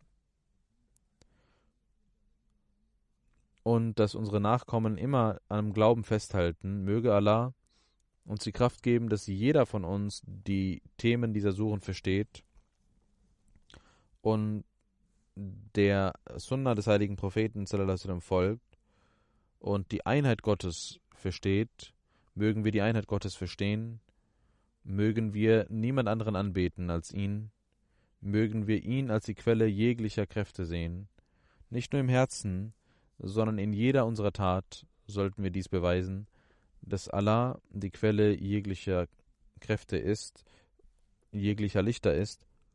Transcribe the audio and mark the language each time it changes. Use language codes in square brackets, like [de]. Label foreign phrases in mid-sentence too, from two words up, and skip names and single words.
[de] Und dass unsere Nachkommen immer am Glauben festhalten, möge Allah uns die Kraft geben, dass jeder von uns die Themen dieser Suren versteht und der Sunna des heiligen Propheten [ar] صلى الله عليه وسلم [de] folgt und die Einheit Gottes versteht. Mögen wir die Einheit Gottes verstehen, mögen wir niemand anderen anbeten als ihn, mögen wir ihn als die Quelle jeglicher Kräfte sehen. Nicht nur im Herzen, sondern in jeder unserer Tat sollten wir dies beweisen, dass Allah die Quelle jeglicher Kräfte ist, jeglicher Lichter ist.